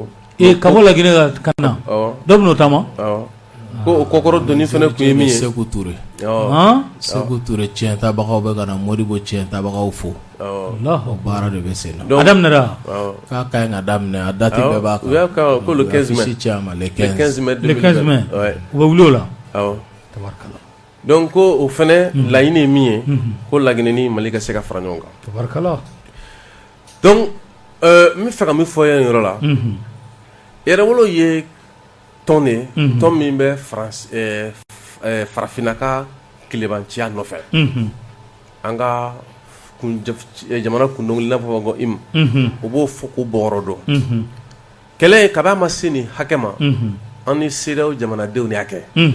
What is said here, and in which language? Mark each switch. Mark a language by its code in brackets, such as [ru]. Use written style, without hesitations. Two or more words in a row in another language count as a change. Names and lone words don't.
[bm] ka bɔ Laginɛ ka na dɔw bɛ n'o taama ko o kɔkɔrɔ donni fana kun ye min ye Seku Ture Seku Ture tiɲɛtabagaw bɛ ka na Modibo tiɲɛtabagaw fo o baara de bɛ sen na a daminɛra k'a ka ɲi ka daminɛ a date bɛɛ b'a kan u y'a kan ko [fr] le 15 mai le 15 mai le 15 mai [bm] u bɛ wuli o la tabarikala donc ko o fana laɲini ye min ye ko Laginɛ ni Mali ka se ka fara ɲɔgɔn kan tabarikala donc n bɛ fɛ ka min fɔ ye nin yɔrɔ la Yɛrɛwolo ye tɔn de ye tɔn min bɛ farafinna ka tilebanciya nɔfɛ an ka jamana kundɔnkili n'a fɔ ko IMU o b'o fɔ ko bɔkɔrɔ dɔn kɛlɛ kab'a ma se nin hakɛ ma an ni CEDEAO jamanadenw de y'a kɛ